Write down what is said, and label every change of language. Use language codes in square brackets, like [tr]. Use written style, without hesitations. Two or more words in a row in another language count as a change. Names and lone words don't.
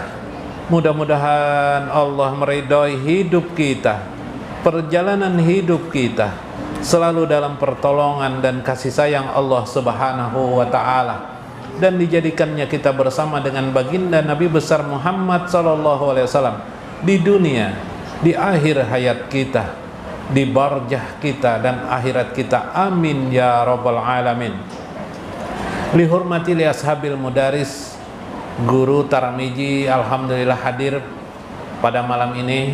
[id] Mudah-mudahan Allah meridhai hidup kita, perjalanan hidup kita selalu dalam pertolongan dan kasih sayang Allah [ar] سبحانه وتعالى, [id] dan dijadikannya kita bersama dengan baginda Nabi besar Muhammad [ar] صلى الله عليه وسلم [id] di dunia, di akhir hayat kita, di barjah kita dan akhirat kita. [ar] آمين يا رب العالمين. لحرمة لأصحاب المدارس, [id] guru Taramiji alhamdulillah hadir pada malam ini.